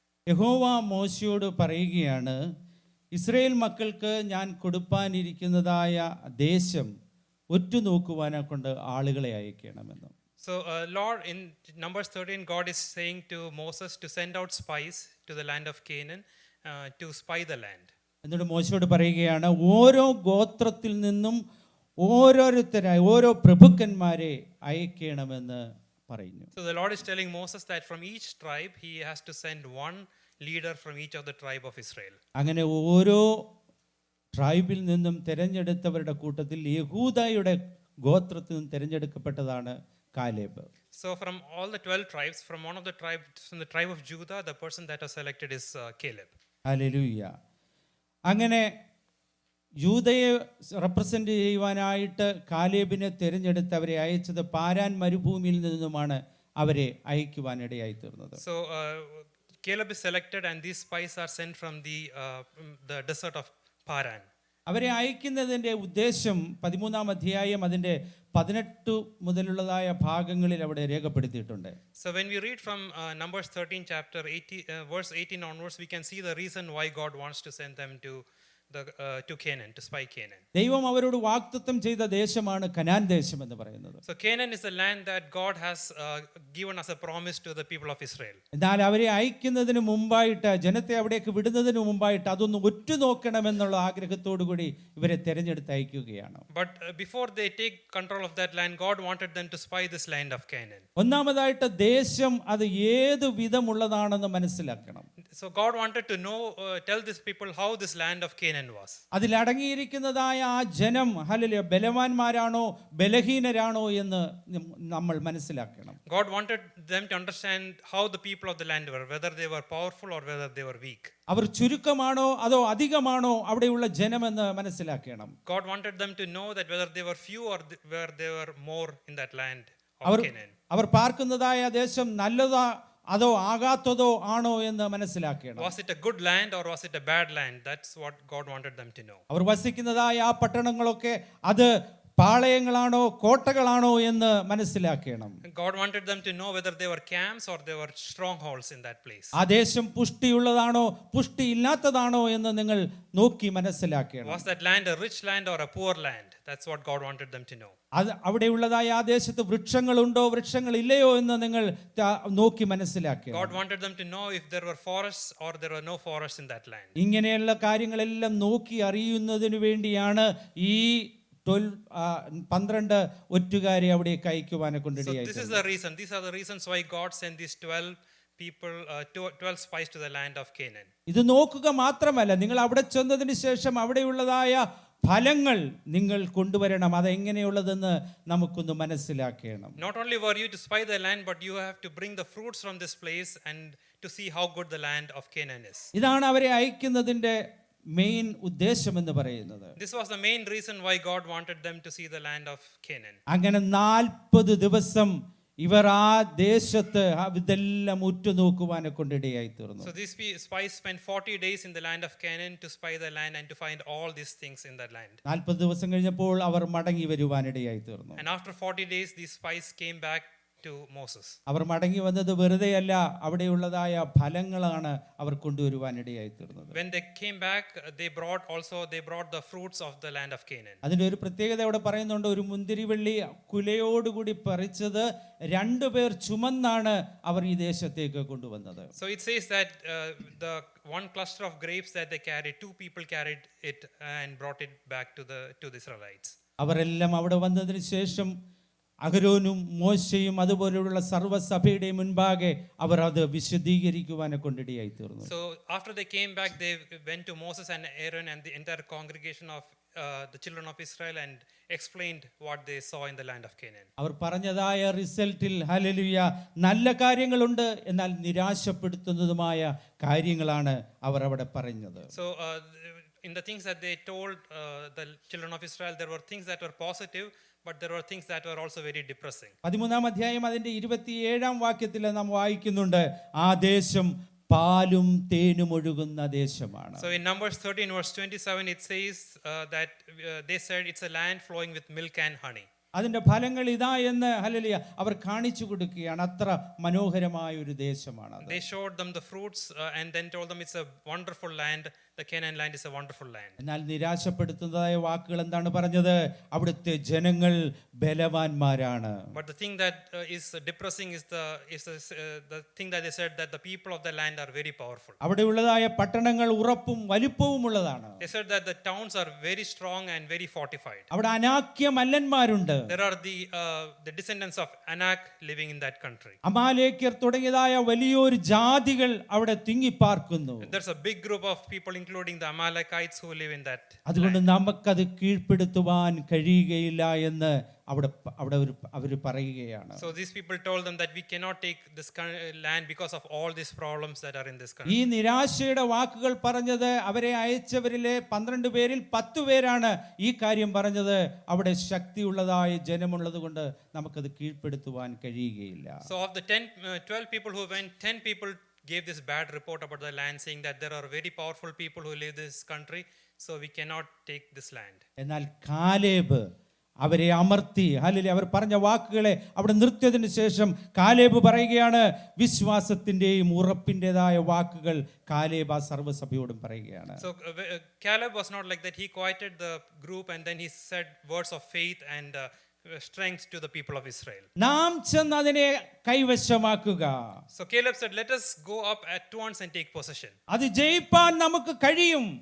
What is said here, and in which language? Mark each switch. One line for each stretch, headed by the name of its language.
Malayalam: യഹോവ മോശയോട് പറയുകയാണ്, ഇസ്രായേൽ മക്കൾക്ക് ഞാൻ കൊടുപ്പാനിരിക്കുന്നതായ ദേശം ഒറ്റുനോക്കുവാനെ കൊണ്ട് ആളുകളെ അയക്കണമെന്ന്.
English: So Lord, in Numbers 13, God is saying to Moses to send out spies to the land of Canaan to spy the land.
Malayalam: എന്നിട്ട് മോശയോട് പറയുകയാണ്, ഓരോ ഗോത്രത്തിൽ നിന്നും ഓരോരുത്തരായി ഓരോ പ്രഭുക്കന്മാരെ അയക്കണമെന്ന് പറയുന്നു.
English: So the Lord is telling Moses that from each tribe he has to send one leader from each of the tribe of Israel.
Malayalam: അങ്ങനെ ഓരോ ട്രൈബിൽ നിന്നും തിരഞ്ഞെടുത്തവരുടെ കൂട്ടത്തിൽ യഹൂദയുടെ ഗോത്രത്തിൽ നിന്നും തിരഞ്ഞെടുക്കപ്പെട്ടതാണ് Caleb.
English: So from all the 12 tribes, from one of the tribes, from the tribe of Judah, the person that was selected is Caleb. Hallelujah.
Malayalam: അങ്ങനെ യൂദയെ represent ചെയ്യുവാനായിട്ട് കാലേബിനെ തിരഞ്ഞെടുത്ത് അവരെ അയച്ചത് പാരാൻ മരുഭൂമിയിൽ നിന്നുമാണ് അവരെ അയക്കുവാനിടയായി തീർന്നത്.
English: So Caleb is selected, and these spies are sent from the desert of Paran.
Malayalam: അവരെ അയക്കുന്നതിൻ്റെ ഉദ്ദേശം 13-ാം അധ്യായം അതിൻ്റെ 18 മുതലുള്ളതായ ഭാഗങ്ങളിൽ അവിടെ രേഖപ്പെടുത്തിയിട്ടുണ്ട്.
English: So when we read from Numbers 13 chapter 80 verse 18 onwards, we can see the reason why God wants to send them to to Canaan, to spy Canaan.
Malayalam: ദൈവം അവരോട് വാഗ്ദത്തം ചെയ്ത ദേശമാണ് കനാൻ ദേശം എന്ന് പറയുന്നത്.
English: So Canaan is the land that God has given as a promise to the people of Israel.
Malayalam: എന്നാൽ അവരെ അയക്കുന്നതിന് മുമ്പായിട്ട്, ജനത്തെ അവിടേക്ക് വിടുന്നതിന് മുമ്പായിട്ട് അതൊന്ന് ഒറ്റുനോക്കണമെന്നുള്ള ആഗ്രഹത്തോടു കൂടി ഇവരെ തെരഞ്ഞെടുത്ത് അയക്കുകയാണ്.
English: But before they take control of that land, God wanted them to spy this land of Canaan.
Malayalam: ഒന്നാമതായിട്ട് ദേശം അത് ഏത് വിധമുള്ളതാണെന്ന് മനസ്സിലാക്കണം.
English: So God wanted to know, tell these people how this land of Canaan was.
Malayalam: അതിലടങ്ങിയിരിക്കുന്നതായ ആ ജനം hallelujah ബലവാന്മാരാണോ ബലഹീനരാണോ എന്ന് നമ്മൾ മനസ്സിലാക്കണം.
English: God wanted them to understand how the people of the land were, whether they were powerful or whether they were weak.
Malayalam: അവർ ചുരുക്കമാണോ അതോ അധികമാണോ അവിടെയുള്ള ജനമെന്ന് മനസ്സിലാക്കണം.
English: God wanted them to know that whether they were few or whether they were more in that land of Canaan.
Malayalam: അവർ പാർക്കുന്നതായ ദേശം നല്ലതാ അതോ ആകാത്തതോ ആണോ എന്ന് മനസ്സിലാക്കണം.
English: Was it a good land or was it a bad land? That's what God wanted them to know.
Malayalam: അവർ വസിക്കുന്നതായ ആ പട്ടണങ്ങളൊക്കെ അത് പാളയങ്ങളാണോ കോട്ടകളാണോ എന്ന് മനസ്സിലാക്കണം.
English: God wanted them to know whether they were camps or they were strongholds in that place.
Malayalam: ആ ദേശം പുഷ്ടിയുള്ളതാണോ പുഷ്ടിയില്ലാത്തതാണോ എന്ന് നിങ്ങൾ നോക്കി മനസ്സിലാക്കണം.
English: Was that land a rich land or a poor land? That's what God wanted them to know.
Malayalam: അത് അവിടെയുള്ളതായ ആ ദേശത്ത് വൃക്ഷങ്ങളുണ്ടോ വൃക്ഷങ്ങളില്ലയോ എന്ന് നിങ്ങൾ നോക്കി മനസ്സിലാക്കണം.
English: God wanted them to know if there were forests or there were no forests in that land.
Malayalam: ഇങ്ങനെയുള്ള കാര്യങ്ങളെല്ലാം നോക്കി അറിയുന്നതിനു വേണ്ടിയാണ് ഈ 12 ഒറ്റുകാരെ അവിടേക്ക് അയക്കുവാനെ
English: So
Malayalam: കൊണ്ടിടയായി.
English: this is the reason. These are the reasons why God sent these 12 people, 12 spies to the land of Canaan.
Malayalam: ഇത് നോക്കുക മാത്രമല്ല, നിങ്ങൾ അവിടെ ചെന്നതിന് ശേഷം അവിടെയുള്ളതായ ഫലങ്ങൾ നിങ്ങൾ കൊണ്ടുവരണം. അതെങ്ങനെയുള്ളതെന്ന് നമുക്കൊന്ന് മനസ്സിലാക്കണം.
English: Not only were you to spy the land, but you have to bring the fruits from this place and to see how good the land of Canaan is.
Malayalam: ഇതാണ് അവരെ അയക്കുന്നതിന്റെ മെയിൻ ഉദ്ദേശം എന്ന് പറയുന്നത്.
English: This was the main reason why God wanted them to see the land of Canaan.
Malayalam: അങ്ങനെ 40 ദിവസം ഇവർ ആ ദേശത്ത് ഇതെല്ലാം ഉറ്റുനോക്കുവാനെ കൊണ്ടിടയായി തീർന്നു.
English: So these spies spent 40 days in the land of Canaan to spy the land and to find all these things in that land.
Malayalam: 40 ദിവസം കഴിഞ്ഞപ്പോൾ അവർ മടങ്ങി വരുവാനിടയായി തീർന്നു.
English: And after 40 days, these spies came back to Moses.
Malayalam: അവർ മടങ്ങി വന്നത് വെറുതെയല്ല, അവിടെയുള്ളതായ ഫലങ്ങളാണ് അവർ കൊണ്ടുവരുവാനിടയായി തീർന്നത്.
English: When they came back, they brought the fruits of the land of Canaan.
Malayalam: അതിന്റെ ഒരു പ്രത്യേകത അവിടെ പറയുന്നുണ്ട്. ഒരു മുന്തിരിവള്ളി കുലയോടുകൂടി പറിച്ചത് 2 പേർ ചുമന്നാണ് അവർ ഈ ദേശത്തേക്ക് കൊണ്ടുവന്നത്.
English: So it says that the one cluster of grapes that they carried, 2 people carried it and brought it back to the Israelites.
Malayalam: അവരെല്ലാം അവിടെ വന്നതിന് ശേഷം അഹരോനും മോശയും അതുപോലെയുള്ള സർവ്വസഭയുടെ മുൻപാകെ അവർ അത് വിശദീകരിക്കുവാനെ കൊണ്ടിടയായി തീർന്നു.
English: So after they came back, they went to Moses and Aaron and the entire congregation of the children of Israel and explained what they saw in the land of Canaan.
Malayalam: അവർ പറഞ്ഞതായ റിസൾട്ടിൽ ഹല്ലേലൂയ നല്ല കാര്യങ്ങളുണ്ട്, എന്നാൽ നിരാശപ്പെടുത്തുന്നതുമായ കാര്യങ്ങളാണ് അവർ അവിടെ പറഞ്ഞത്.
English: So in the things that they told the children of Israel, there were things that were positive, but there were things that were also very depressing.
Malayalam: 13-ാം അധ്യായം അതിന്റെ 27-ാം വാക്യത്തിൽ നാം വായിക്കുന്നുണ്ട്, ആ ദേശം പാലും തേനും ഒഴുകുന്ന ദേശമാണ്.
English: So in Numbers 13 verse 27 it says that they said it's a land flowing with milk and honey.
Malayalam: അതിന്റെ ഫലങ്ങൾ ഇതാ എന്ന് ഹല്ലേലൂയ അവർ കാണിച്ചു കൊടുക്കുകയാണ്. അത്ര മനോഹരമായ ഒരു ദേശമാണ് അത്.
English: They showed them the fruits and then told them it's a wonderful land. The Canaan land is a wonderful land.
Malayalam: എന്നാൽ നിരാശപ്പെടുത്തുന്നതായ വാക്കുകൾ എന്താണ് പറഞ്ഞത്? അവിടുത്തെ ജനങ്ങൾ ബലവാന്മാരാണ്.
English: But the thing that is depressing is the thing that they said, that the people of the land are very powerful.
Malayalam: അവിടെയുള്ളതായ പട്ടണങ്ങൾ ഉറപ്പും വലിപ്പവുമുള്ളതാണ്.
English: They said that the towns are very strong and very fortified.
Malayalam: അവിടെ അനാക്യ മല്ലന്മാരുണ്ട്.
English: There are the descendants of Anak living in that country.
Malayalam: അമാലേക്യർ തുടങ്ങിയതായ വലിയൊരു ജാതികൾ അവിടെ തിങ്ങിപ്പാർക്കുന്നു.
English: There's a big group of people including the Amalekites who live in that.
Malayalam: അതുകൊണ്ട് നമുക്കത് കീഴ്പ്പെടുത്തുവാൻ കഴിയുകയില്ല എന്ന് അവിടെ അവർ പറയുകയാണ്.
English: So these people told them that we cannot take this land because of all these problems that are in this
Malayalam: ഈ
English: country.
Malayalam: നിരാശയുടെ വാക്കുകൾ പറഞ്ഞത് അവരെ അയച്ചവരിലെ 12 പേരിൽ 10 പേരാണ് ഈ കാര്യം പറഞ്ഞത്. അവിടെ ശക്തിയുള്ളതായ ജനമുള്ളത് കൊണ്ട് നമുക്കത് കീഴ്പ്പെടുത്തുവാൻ കഴിയുകയില്ല.
English: So of the 12 people who went, 10 people gave this bad report about the land, saying that there are very powerful people who live in this country, so we cannot take this land.
Malayalam: എന്നാൽ Caleb അവരെ അമർത്തി. Hallelujah. അവർ പറഞ്ഞ വാക്കുകളെ അവിടെ നിർത്തിയതിനു ശേഷം Caleb പറയുകയാണ്, വിശ്വാസത്തിൻ്റെയും ഉറപ്പിൻ്റെതായ വാക്കുകൾ Caleb ആ സർവ്വസഭയോടും പറയുകയാണ്.
English: So Caleb was not like that. He quieted the group and then he said words of faith and strength to the people of Israel.
Malayalam: നാം ചെന്ന് അതിനെ കൈവശമാക്കുക.
English: So Caleb said, let us go up at once and take possession.
Malayalam: അത് ജയിപ്പാൻ നമുക്ക് കഴിയും.